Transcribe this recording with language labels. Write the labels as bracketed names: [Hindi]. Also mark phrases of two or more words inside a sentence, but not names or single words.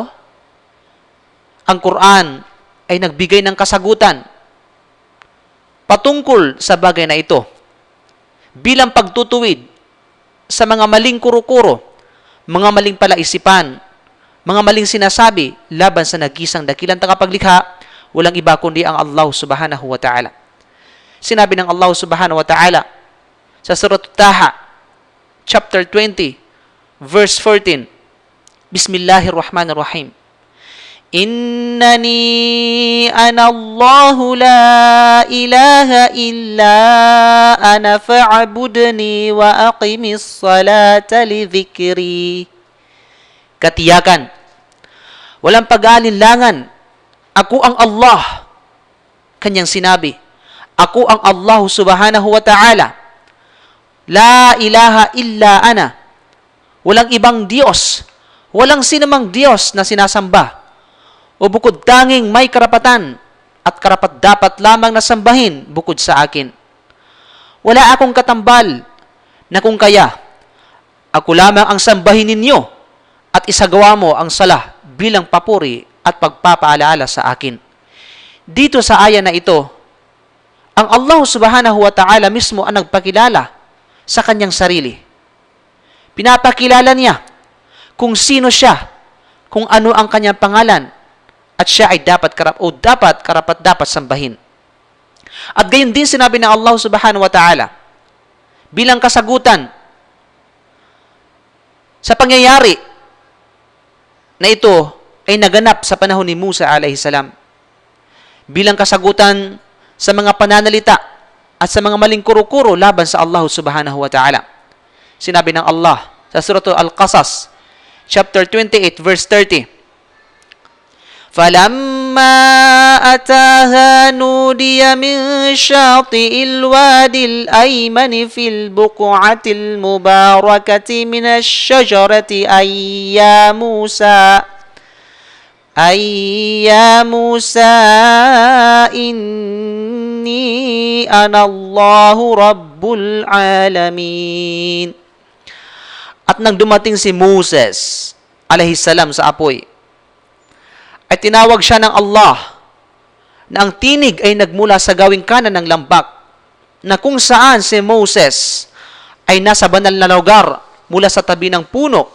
[Filipino] Ang Quran ay nagbigay ng kasagutan patungkol sa bagay na ito bilang pagtutuwid sa mga maling kuro-kuro, mga maling palaisipan, mga maling sinasabi laban sa nag-iisang dakilang tagapaglikha, walang iba kundi ang Allah [Arabic] سبحانه وتعالى. [Filipino] Sinabi ng Allah [Arabic] سبحانه وتعالى [Filipino] sa Surah Taha, [English] chapter 20, verse 14, [Arabic] بسم الله الرحمن الرحيم. إنني أنا الله لا إله إلا أنا فاعبدني وأقم الصلاة لذكري. [Filipino] Katiyakan, walang pag-aalinlangan, ako ang Allah. Kanyang sinabi, ako ang Allah [Arabic] سبحانه وتعالى. لا إله إلا أنا. [Filipino] Walang ibang Diyos, walang sinumang Diyos na sinasamba o bukod tanging may karapatan at karapat-dapat lamang na sambahin bukod sa akin. Wala akong katambal na kung kaya, ako lamang ang sambahin ninyo at isagawa mo ang salah bilang papuri at pagpapaalaala sa akin. Dito sa aya na ito, ang Allah [Arabic] سبحانه وتعالى [Filipino] mismo ang nagpakilala sa kanyang sarili. Pinapakilala niya kung sino siya, kung ano ang kanyang pangalan, at siya ay dapat karapat-dapat sambahin. At gayon din sinabi ng Allah [Arabic] سبحانه وتعالى [Filipino] bilang kasagutan sa pangyayari na ito ay naganap sa panahon ni Musa [Arabic] عليه السلام. [Filipino] Bilang kasagutan sa mga pananalita at sa mga maling kuro-kuro laban sa Allah [Arabic] سبحانه وتعالى. [Filipino] Sinabi ng Allah sa Surah Al-Qasas, [English] chapter 28, verse 30, [Arabic] فلما أتاها نودي من شاطئ الوادي الأيمن في البقعة المباركة من الشجرة أي يا موسى إني أنا الله رب العالمين. [Filipino] At nang dumating si Moses alayhisalam sa apoy, ay tinawag siya ng Allah na ang tinig ay nagmula sa gawing kanan ng lambak, na kung saan si Moses ay nasa banal na lugar mula sa tabi ng puno.